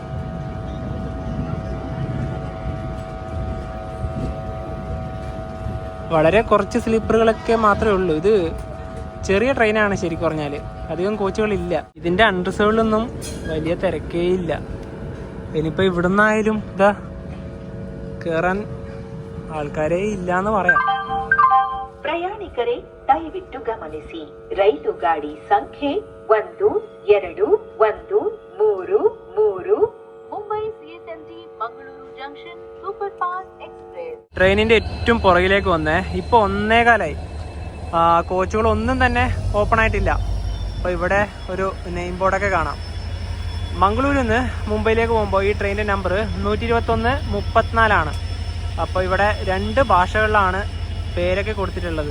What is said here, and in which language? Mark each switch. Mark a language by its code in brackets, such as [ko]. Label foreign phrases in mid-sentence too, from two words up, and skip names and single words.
[ml] വളരെ കുറച്ച് സ്ലീപ്പറുകളൊക്കെ മാത്രമേ ഉള്ളൂ. ഇത് ചെറിയ ട്രെയിനാണ് ശരിക്കും പറഞ്ഞാൽ, അധികം കോച്ചുകളില്ല. ഇതിൻ്റെ അൺറിസർവ്ഡിലൊന്നും വലിയ തിരക്കേ ഇല്ല. ഇനിയിപ്പോൾ ഇവിടുന്നായാലും ഇതാ കയറാൻ ആൾക്കാരേ ഇല്ല എന്ന് പറയാം. [kn] ಪ್ರಯಾಣಿಕರೇ ದಯವಿಟ್ಟು ಗಮನಿಸಿ, ರೈಲು ಗಾಡಿ ಸಂಖ್ಯೆ 121233 ಮುಂಬೈ CSMT ಮಂಗಳೂರು ಜಂಕ್ಷನ್ ಸೂಪರ್ ಫಾಸ್ಟ್ ಎಕ್ಸ್ಪ್ರೆಸ್. [ml] ട്രെയിനിൻ്റെ ഏറ്റവും പുറകിലേക്ക് വന്നേ. ഇപ്പോൾ 1:15. കോച്ചുകളൊന്നും തന്നെ ഓപ്പൺ ആയിട്ടില്ല. അപ്പോൾ ഇവിടെ ഒരു [en] name board [ml] കാണാം. മംഗളൂരിൽ നിന്ന് മുംബൈയിലേക്ക് പോകുമ്പോൾ ഈ ട്രെയിനിൻ്റെ നമ്പർ 121-34. അപ്പോൾ ഇവിടെ 2 ഭാഷകളിലാണ് പേരൊക്കെ കൊടുത്തിട്ടുള്ളത്.